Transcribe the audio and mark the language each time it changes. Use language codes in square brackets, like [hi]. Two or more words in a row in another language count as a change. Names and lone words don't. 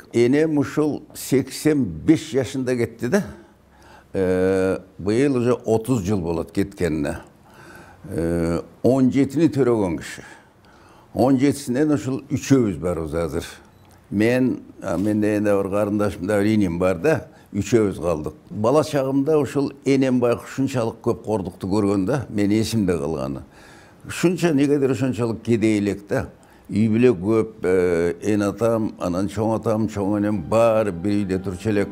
[ky] Энем ушул 85 жашында кетти да. Быйыл уже 30 жыл болот кеткенине. 17-ни төрөгөн киши. 17-синен ушул үчөөбүз барбыз азыр. Менде эне бір карындашымда бір инем бар да, үчөөбүз калдык. Бала чагымда ушул энем байкуш ушунчалык көп кордукту көргөндө мен эсимде калганы. Шунча негедир ошончолук кедей элек да. Үй бүлө көп, эн атам, анан чоң атам, чоң энем баары бир үйдө турчу элек.